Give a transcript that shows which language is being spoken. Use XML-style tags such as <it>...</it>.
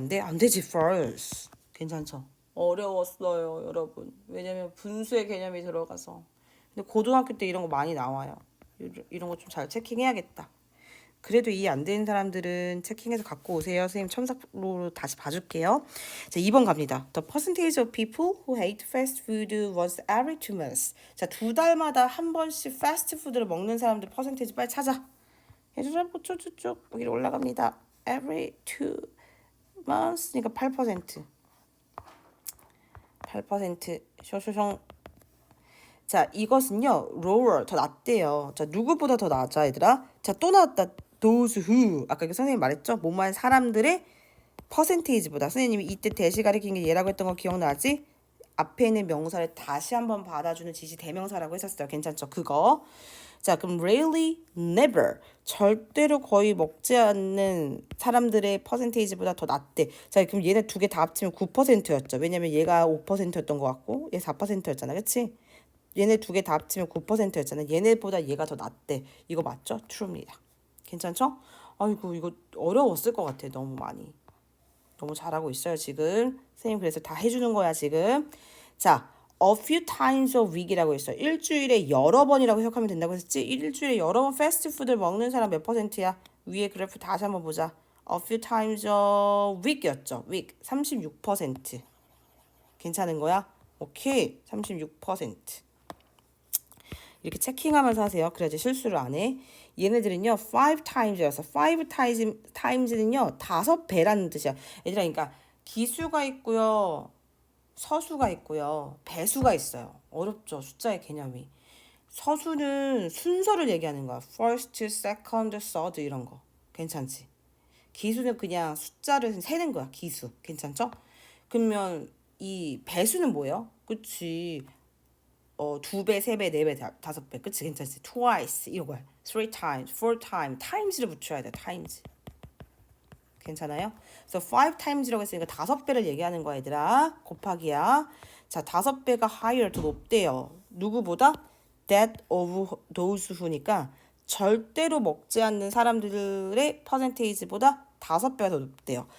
<ko>안 돼? 안 되지, first. 괜찮죠? 어려웠어요, 여러분. 왜냐면 분수의 개념이 들어가서. 근데 고등학교 때 이런 거 많이 나와요. 이런 거 좀 잘 체킹해야겠다. 그래도 이해 안 되는 사람들은 체킹해서 갖고 오세요. 선생님 첨삭으로 다시 봐줄게요. 자, 2번 갑니다.</ko> <en>The percentage of people who ate fast food was every 2 months.</en> <ko>자, 2달마다 한 번씩 패스트푸드를 먹는 사람들 퍼센테이지 빨리 찾아. 얘들아, 쭉쭉쭉 여기로 올라갑니다.</ko> <en>Every 2 months니까 8%.</en> <ko>8%. 쇼쇼쇼. 자, 이것은요, lower, 더 낮대요. 자, 누구보다 더 낮아, 얘들아? 자, 또 나왔다. those who. 아까 선생님이 말했죠? 뭐만 사람들의 퍼센테이지보다. 선생님이 이때 대시 가리킨 게 얘라고 했던 거 기억나지? 앞에 있는 명사를 다시 한번 받아주는 지시 대명사라고 했었어요. 괜찮죠? 그거. 자, 그럼 rarely, never. 절대로 거의 먹지 않는 사람들의 퍼센테이지보다 더 낮대. 자, 그럼 얘네 두 개 다 합치면 9%였죠. 왜냐면 얘가 5%였던 것 같고 얘 4%였잖아. 그치? 얘네 두 개 다 합치면 9%였잖아. 얘네보다 얘가 더 낫대. 이거 맞죠? true입니다. 괜찮죠? 아이고, 이거 어려웠을 것 같아. 너무 많이. 너무 잘하고 있어요, 지금. 선생님 그래서 다 해주는 거야, 지금.</ko> <en>자, a few times a week이라고 했어요.</en> <ko>일주일에 여러 번이라고 해석하면 된다고 했었지? 일주일에 여러 번 패스트푸드를 먹는 사람 몇 %야? 위에 그래프 다시 한번 보자.</ko> <en>a few times a week이었죠.</en> <ko>week. 36%. 괜찮은 거야? 오케이. 36%. 이렇게 체킹하면서 하세요. 그래야지 실수를 안 해. 얘네들은요, 5times여서 5times는요, 5배라는 뜻이야. 얘들아, 그러니까 기수가 있고요, 서수가 있고요, 배수가 있어요. 어렵죠, 숫자의 개념이. 서수는 순서를 얘기하는 거야.</ko> <en>first, second, third 이런 거.</en> <ko>괜찮지? 기수는 그냥 숫자를 세는 거야. 기수. 괜찮죠? 그러면 이 배수는 뭐예요? 그치? 두 배, 세 배, 네 배, 다섯 배. 그치? 괜찮지? twice 이거야.</ko> <en>three times, four times, times를 붙여야 돼.</en> <ko>times. 괜찮아요? 그래서</ko> <en>five times</en> <ko>라고 했으니까 다섯 배를 얘기하는 거야, 얘들아. 곱하기야. 자, 다섯 배가 higher, 더 높대요. 누구보다?</ko> <en>that of those who</en> <ko>니까 절대로 먹지 않는 사람들의 퍼센테이지보다 다섯 배가 더 높대요.</ko>